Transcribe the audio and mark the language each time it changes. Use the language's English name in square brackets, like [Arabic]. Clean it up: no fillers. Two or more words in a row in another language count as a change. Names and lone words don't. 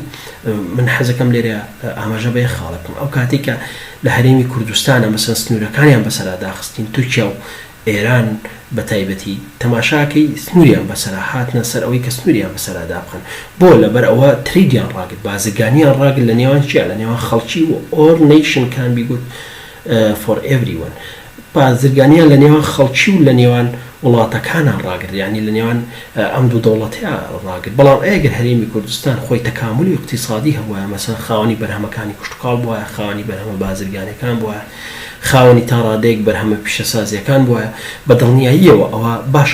[Central Kurdish] من حەزەکەم لێرە ئاماژە بە خاڵەکەم ئەو کاتێک کە لە هەرێمی کوردستانە مەسەن سنوورەکانیان بەسەرا داخستین تورکیا و ئێران بە تایبەتی تەماشاکەی سنووریان بەسەرا هاتنە سەر ئەوەی کە سنووریان بەسەرا دابخن بۆ لەبەر ئەوە تریدیان ڕاگرت بازرگانیان ڕاگرت لە نێوان چیە لە نێوان خەڵکی و [English] all nation can be good for everyone. [Central Kurdish] بازرگانیان لە نێوان خەڵکی و لە نێوان وڵاتەکانان ڕاگرت یعنی لە نێوان ئەم دوو دەوڵەتەیە ڕاگرت. بەڵام ئەگەر هەرێمی کوردستان خۆی [Arabic] تەکاملی اقتصادی [Central Kurdish] هەبووە مەسەن خاوەنی بەرهەمەکانی کوشتکاڵ بووە خاوەنی بەرهەمە بازرگانەکان بووە خاوەنی تا ڕادەیەک بەرهەمە پیشەسازیەکان بووە بە دڵنیاییەوە ئەوە باشە بوو.